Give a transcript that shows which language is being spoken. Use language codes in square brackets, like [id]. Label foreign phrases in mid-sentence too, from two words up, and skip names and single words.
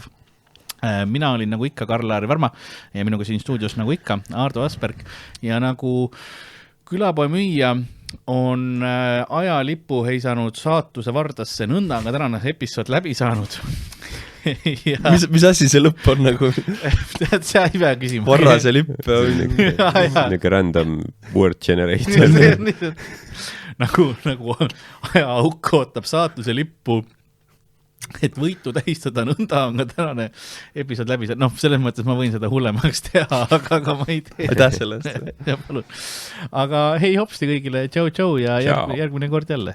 [et] Mina olin nagu ikka Karl-Laari Varma ja minuga siin stuudios nagu ikka Aardo Asperg ja nagu külapoe müüja on ajalippu heisanud saatuse vardasse, nõnda on ka tänane episood läbi saanud. Mis asi see lõpp on nagu? Tead, see ei pea küsima. Varrase lipp. Nagu [en] random word generator. [et] Nagu ajaauk ootab saatuse lippu, et võitu tähistada, nõnda on ka tänane episood läbi. Noh, selles mõttes ma võin seda hullemaks teha, aga ma ei tee. Aitäh sellest. Ja, palun. Aga hei hopsti kõigile, tšau ja järgmine kord jälle.